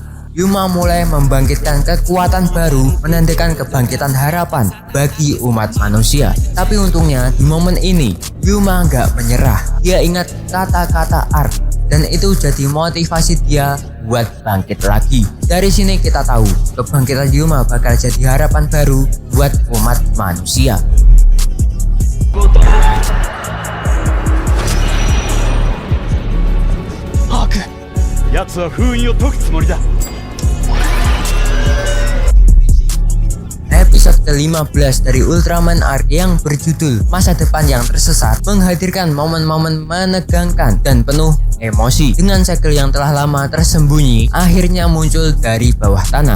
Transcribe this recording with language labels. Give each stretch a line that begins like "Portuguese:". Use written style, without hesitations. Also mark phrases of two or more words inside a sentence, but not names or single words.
Indonesian: Yuma mulai membangkitkan kekuatan baru, menandakan kebangkitan harapan bagi umat manusia. Tapi untungnya di momen ini Yuma nggak menyerah. Dia ingat kata-kata Arc dan itu jadi motivasi dia buat bangkit lagi. Dari sini kita tahu kebangkitan Yuma bakal jadi harapan baru buat umat manusia.
Japanese: ハーク、奴は封印を解くつもりだ。
Indonesian: Episode ke-15 dari Ultraman Arc yang berjudul Masa Depan yang Tersesat menghadirkan momen-momen menegangkan dan penuh emosi. Dengan segel yang telah lama tersembunyi akhirnya muncul dari bawah tanah.